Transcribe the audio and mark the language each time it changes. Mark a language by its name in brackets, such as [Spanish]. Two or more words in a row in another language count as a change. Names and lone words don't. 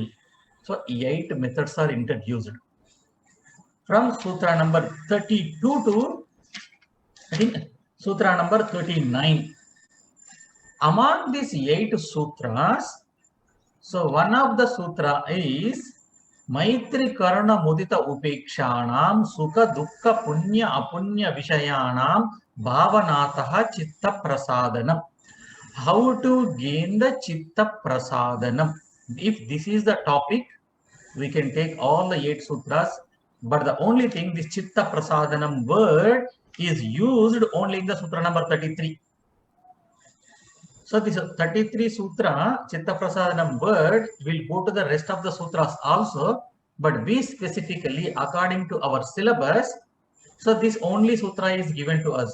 [English] So, 8 methods are introduced. From sutra number 32 to, I think, sutra number 39. Among these 8 sutras, so one of the sutra is [Sanskrit] Maitri Karuna Mudita Upekshanam Sukha Dukkha Punya Apunya Vishayanam Bhavanataha Chitta Prasadanam. [English] How to gain the [Sanskrit] Chitta Prasadanam? [English] If this is the topic, we can take all the 8 sutras, but the only thing, this [Sanskrit] Chitta Prasadanam [English] word is used only in the sutra number 33. So this 33 sutra, [Sanskrit] Chitta Prasadanam [English] word will go to the rest of the sutras also, but we specifically, according to our syllabus, so this only sutra is given to us.